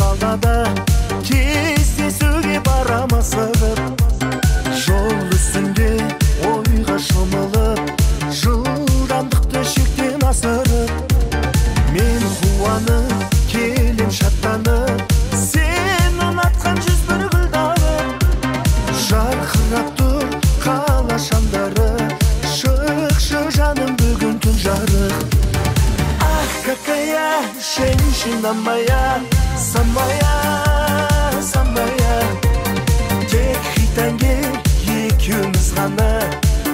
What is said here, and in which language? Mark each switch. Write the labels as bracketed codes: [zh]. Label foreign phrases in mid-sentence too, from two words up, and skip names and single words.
[kk] машинада кездесуге барамыз ығып, жол үстінде ойға шомылып, жылдамдықты шектен асырып, мен қуанып келем шаттанып, сен ұнатқан жүз бір гүлдарып, жарқырап тұр қала шамдары, шықшы жаным бүгін түн жарық. [ru] Ах, какая женщина моя, самая, самая, [kk] тек хитанге екеуміз ғана.